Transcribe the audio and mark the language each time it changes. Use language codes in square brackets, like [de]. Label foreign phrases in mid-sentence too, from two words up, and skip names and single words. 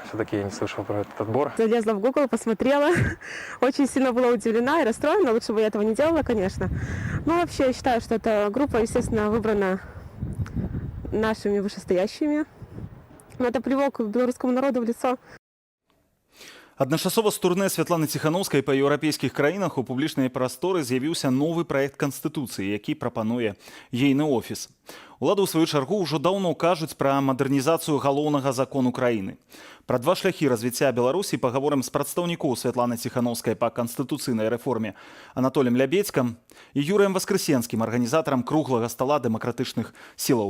[ru] Все-таки я не слышал про этот отбор. Залезла в Google, посмотрела. Очень сильно была удивлена и расстроена. Лучше бы я этого не делала, конечно. Но вообще я считаю, что эта группа, естественно, выбрана нашими вышестоящими. Но это плевок белорусскому народу в лицо. [be] Адначасова з турне Святланы Ціхановскай па еўрапейскіх краінах у публічнай прасторы з'явіўся новы праект Канстытуцыі, які прапануе ейны офіс. Улады, ў сваю чаргу, ўжо даўно кажуць пра мадэрнізацыю галоўнага закону краіны. Пра два шляхі развіцця Беларусі пагаворым з прадстаўнікоў Святланы Ціхановскай па канстытуцыйнай рэформе Анатолем Лябедзькам і Юрыем Васкрэсенскім, арганізатарам круглага стала дэмакратычных сілаў.